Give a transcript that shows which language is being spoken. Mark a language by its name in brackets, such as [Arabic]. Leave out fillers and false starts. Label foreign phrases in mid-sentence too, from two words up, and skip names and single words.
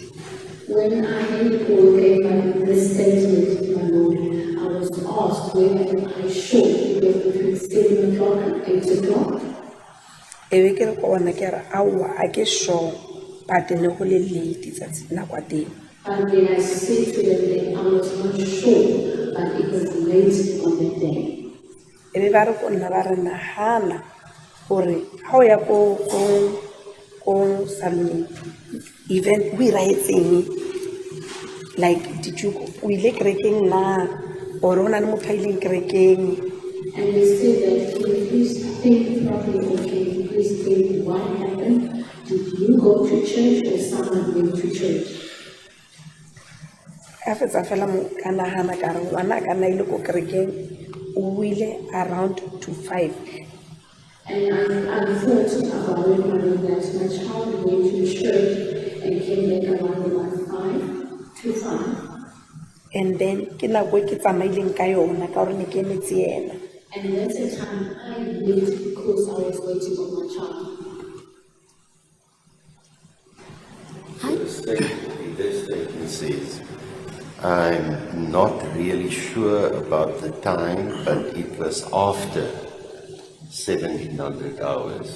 [English] When I gave my statement, my lord, I was asked whether I should be between 7 o'clock and 8 o'clock. [Tswana] ebe ke re go bona ke re aowa a ke sure but ne go le late tsatsi nako ya teng. [English] And then I said to them that I was not sure, but it was late on that day. [Tswana] Ebe ba re go nna ba re nagana gore ga o ya ko [English] salon event [Tswana] o iraetseng, [English] like did you [Tswana] o ile kerekeng na or o na le motho a ileng kerekeng. [English] And they said that, can you please think properly, or can you please think what happened? Did you go to church or someone went to church? [Tswana] A fetsa fela mo ka nagana ka re ngwana a ka nna ile ko kerekeng o ile [English] around to 5. And I thought about it when that my child went to church and came back around 5 to 5. And then [Tswana] ke nako e ke tsamaileng ka yona ka gore ne ke emetse ena. [English] And that's the time I left because I was waiting on my child. This statement says, I'm not really sure about the time, but it was after 1700 hours.